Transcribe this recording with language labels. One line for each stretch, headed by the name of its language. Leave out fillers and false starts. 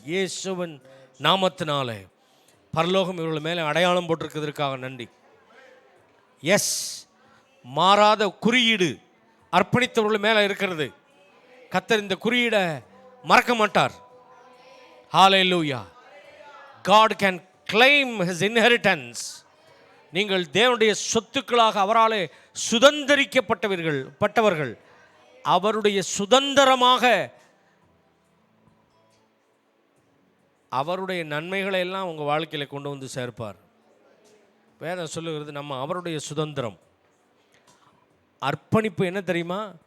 Tamil: இயேசுவின் நாமத்தினாலே பரலோகம் இவர்கள் மேலே அடையாளம் போட்டிருக்கிறதுக்காக நன்றி. எஸ், மாறாத குறியீடு அர்ப்பணித்தவர்கள் மேலே இருக்கிறது. கர்த்தர் இந்த குறியீடை மறக்க மாட்டார். ஹல்லேலூயா.
English: God can claim his inheritance.
Tamil: நீங்கள் தேவனுடைய சொத்துக்களாக அவராலே சுதந்தரிக்கப்பட்டவர்கள், அவருடைய சுதந்திரமாக அவருடைய நன்மைகளை எல்லாம் உங்கள் வாழ்க்கையில் கொண்டு வந்து சேர்ப்பார். வேதம் சொல்லுகிறது நம்ம அவருடைய சுதந்திரம். அர்ப்பணிப்பு என்ன தெரியுமா?